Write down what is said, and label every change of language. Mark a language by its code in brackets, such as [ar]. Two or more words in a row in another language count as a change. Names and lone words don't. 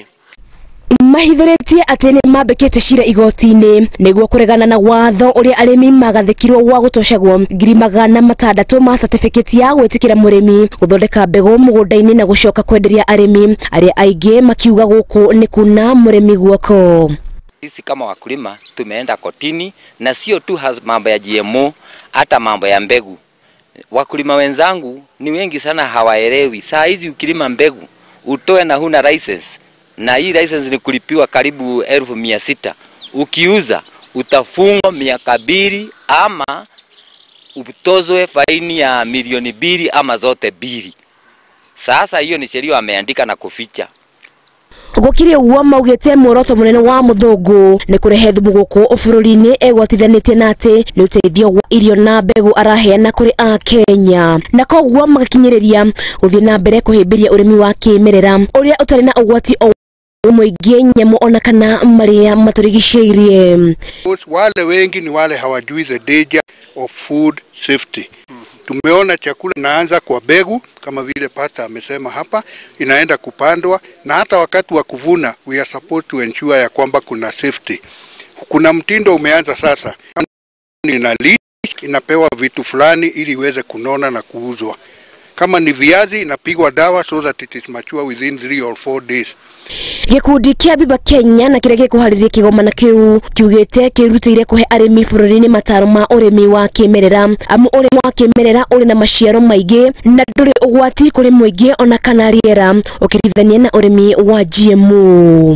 [ki] Mahithũrĩtie atĩ nĩ mambĩkĩte cira igoti-inĩ nĩguo kũregana na watho ũrĩa arĩmi magathĩkirwo wa gũtocagwo 600,000 ma certificate ya gwĩtĩkĩra mũrĩmi gũthondeka mbegũ mũgũnda-inĩ na gũcoka kwenderia arĩmi arĩa aingĩ makiuga gũkũ nĩ kuna mũrĩmi guoko. [sw] Sisi kama wakulima tumeenda kotini na sio tu mambo ya GMO, hata mambo ya mbegu. Wakulima wenzangu ni wengi sana hawaelewi. Saa hizi ukilima mbegu utoe na huna license, na hii license ni kulipiwa karibu 1,600. Ukiuza utafungwa miaka 2 ama utozwe faini ya milioni 2 ama zote 2. Sasa hiyo ni sheria wameandika na kuficha. [ki] Gũkĩrĩ ũguo maugĩte muoroto mũnene wa mũthũngũ nĩ kũrehe thumu gũkũ bũrũri-inĩ egwatithanĩtie na atĩ nĩ ũteithio wa irio na mbegũ araheana kũrĩ Akenya, na koguo magakinyĩrĩria gũthiĩ na mbere kũhĩmbĩria ũrĩmi wa kĩmerera ũrĩa ũtarĩ na ũgwati o mũingĩ nyamũ ona kana marĩa matũrigicĩirie. [sw] Wale wengi ni wale hawajui [en] the danger of food safety. [sw] Tumeona chakula inaanza kwa mbegu kama vile pasta amesema hapa, inaenda kupandwa na hata wakati wa kuvuna [en] we are supposed to ensure [sw] ya kwamba kuna safety. Kuna mtindo umeanza sasa, inapewa vitu fulani ili iweze kunona na kuuzwa. Kama ni viazi inapigwa dawa [en] so that it is mature within 3 or 4 days. [ki] Gĩkundi kĩa Biba Kenya na kĩrĩa gĩkuharĩrĩria kĩgomano kĩu kiugĩte kĩrutĩire kũhe arĩmi bũrũri-inĩ mataro ma ũrĩmi wa kĩmerera amu ũrĩmi wa kĩmerera ũrĩ na maciaro maingĩ na ndũrĩ ũgwati kũrĩ mũingĩ ona kana rĩera ũkĩringithania na ũrĩmi wa GMO.